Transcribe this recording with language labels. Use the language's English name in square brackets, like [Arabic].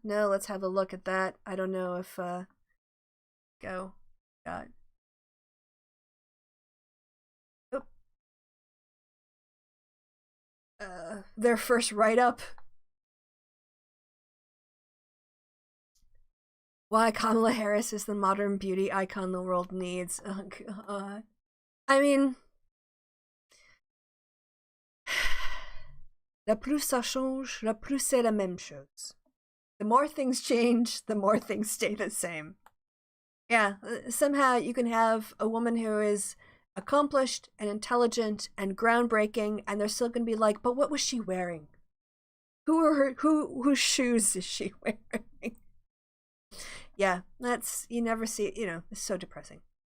[English] No, let's have a look at that. I don't know if got their first write-up. Why Kamala Harris is the modern beauty icon the world needs. Oh God. [French] I mean, le plus ça change, le plus c'est la même chose. [English] The more things change, the more things stay the same. Yeah, somehow you can have a woman who is accomplished and intelligent and groundbreaking, and they're still going to be like, but what was she wearing? Whose shoes is she wearing? Yeah, that's, you never see it, it's so depressing.